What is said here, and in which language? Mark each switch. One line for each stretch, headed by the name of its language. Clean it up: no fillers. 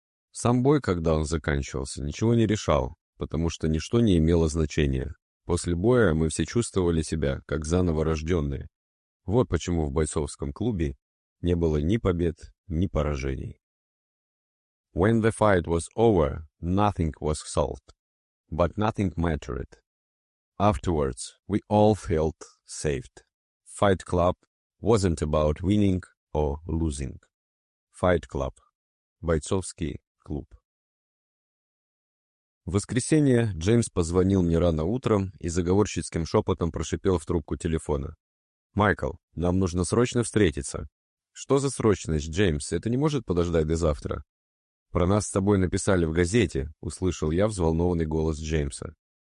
Russian: Сам бой, когда он заканчивался, ничего не решал, потому что ничто не имело значения. После боя мы все чувствовали себя, как заново рожденные. Вот почему в бойцовском клубе не было ни побед, ни поражений.
English: When the fight was over, nothing was solved, but nothing mattered. Afterwards, we all felt saved. Fight Club wasn't about winning or losing.
Russian: Fight Club. Бойцовский клуб. В воскресенье Джеймс позвонил мне рано утром и заговорщицким шепотом прошипел в трубку телефона. «Майкл, нам нужно срочно встретиться». «Что за срочность, Джеймс? Это не может подождать до завтра». «Про нас с тобой написали в газете», — услышал я взволнованный голос Джеймса.